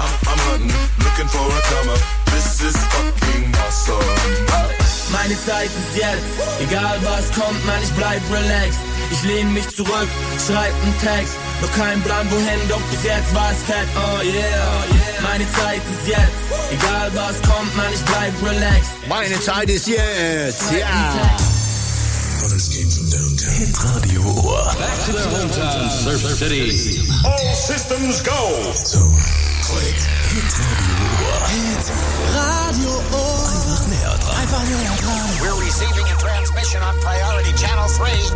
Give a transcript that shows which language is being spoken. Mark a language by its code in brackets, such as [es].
[en] I'm hunting, looking for a comer. This is fucking awesome. [de] Meine Zeit ist jetzt. Egal was kommt, man, ich bleib relaxed. Ich lehn mich zurück, schreib einen Text. Noch kein Plan, wohin, doch bis jetzt war es fett, [en] oh yeah. [de] Meine Zeit ist jetzt, egal was kommt, man, ich bleib relaxed. Meine Zeit ist jetzt, yeah. [en] But it's came from downtown. Hit Radio Ohr. Back to the hometown, Surf City. All systems go. So, click. Hit Radio Ohr. Hit Radio Ohr. [de] Einfach näher dran. Einfach näher dran. [en] We're receiving a transmission on Priority Channel 3.